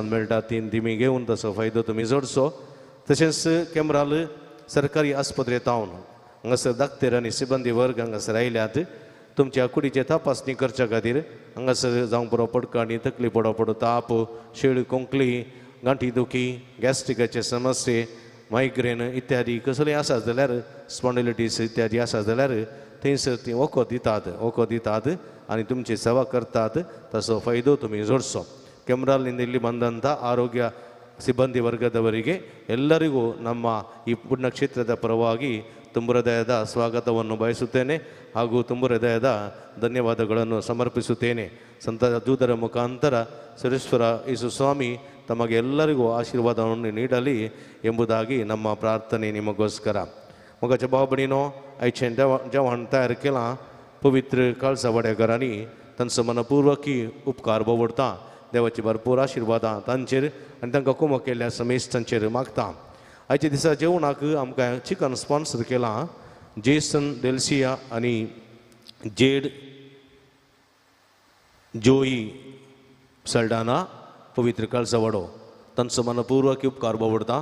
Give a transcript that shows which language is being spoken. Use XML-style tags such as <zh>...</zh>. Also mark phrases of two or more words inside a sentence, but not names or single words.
<kok>मेळटा ती तुमी घेवन तसो फायदो तुमी जोडचो तशेंच कॅमराल सरकारी आस्पत्रेंत तावन हांगासर दाक्तेर आनी सिबंदी वर्ग हांगासर आयल्यात तुमच्या कुडीचे तपासणी करच्या खातीर हांगासर जावंक बरो पडको आनी तकली पडो ताप शेळ कोंकली गांठी दुखी गॅस्ट्रिकाचे समस्ये मायग्रेन इत्यादी कसलेय आसा जाल्यार स्पॉन्डिलिटीस इत्यादी आसा जाल्यार थंयसर ती वखद दितात आनी तुमची सेवा करतात तसो फायदो तुमी जोडचो</kok> <kn>ಕೆಮ್ರಾಲ್ ಇಲ್ಲಿ ಬಂದಂಥ ಆರೋಗ್ಯ ಸಿಬ್ಬಂದಿ ವರ್ಗದವರಿಗೆ ಎಲ್ಲರಿಗೂ ನಮ್ಮ ಈ ಪುಣ್ಯಕ್ಷೇತ್ರದ ಪರವಾಗಿ ತುಂಬ ಹೃದಯದ ಸ್ವಾಗತವನ್ನು ಬಯಸುತ್ತೇನೆ ಹಾಗೂ ತುಂಬ ಹೃದಯದ ಧನ್ಯವಾದಗಳನ್ನು ಸಮರ್ಪಿಸುತ್ತೇನೆ. ಸಂತ ದೂತರ ಮುಖಾಂತರ ಸುರೇಶ್ವರ ಯೇಸು ಸ್ವಾಮಿ ತಮಗೆ ಎಲ್ಲರಿಗೂ ಆಶೀರ್ವಾದವನ್ನು ನೀಡಲಿ ಎಂಬುದಾಗಿ ನಮ್ಮ ಪ್ರಾರ್ಥನೆ ನಿಮಗೋಸ್ಕರ.</kn> <kok>मगाच्या भावभणीनो आयचें जेवण तयार केलां पवित्र काळसा वाड्याकारांनी तांचो मनपूर्वकी उपकार भोगता. देवाची भरपूर आशिर्वादां तांचेर आनी तांकां कुमक केल्ल्या समेश तांचेर मागता. आयच्या दिसा जेवणाक आमकां चिकन स्पॉन्सर केलां जेसन डेल्सिया आनी जेड जोई सल्डाना पवित्र काळसा वाडो तांचो मनपूर्वकी उपकार भोगता.</kok>